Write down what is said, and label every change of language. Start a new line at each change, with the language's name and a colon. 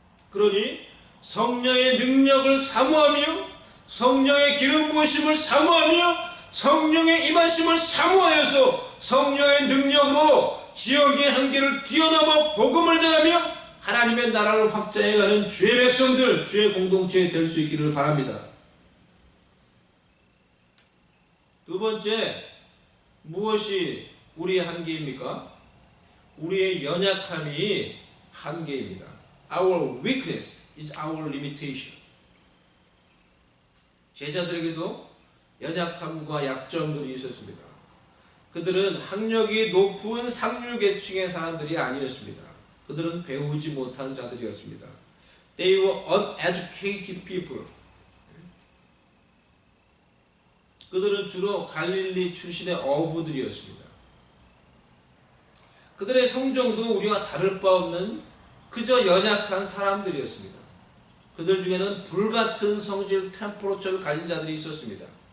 Korean: 그러니 성령의 능력을 사모하며 성령의 기름 부으심을 사모하며 성령의 임하심을 사모하여서 성령의 능력으로 지역의 한계를 뛰어넘어 복음을 전하며 하나님의 나라를 확장해가는 주의 백성들, 주의 공동체 될 수 있기를 바랍니다. 두 번째, 무엇이 우리의 한계입니까? 우리의 연약함이 한계입니다.
English: Our weakness is our limitation.
Korean: 제자들에게도 연약함과 약점들이 있었습니다. 그들은 학력이 높은 상류계층의 사람들이 아니었습니다. 그들은 배우지 못한 자들이었습니다.
English: They were uneducated people.
Korean: 그들은 주로 갈릴리 출신의 어부들이었습니다. 그들의 성정도 우리와 다를 바 없는 그저 연약한 사람들이었습니다. 그들 중에는 불같은 성질 템퍼러처를 가진 자들이 있었습니다.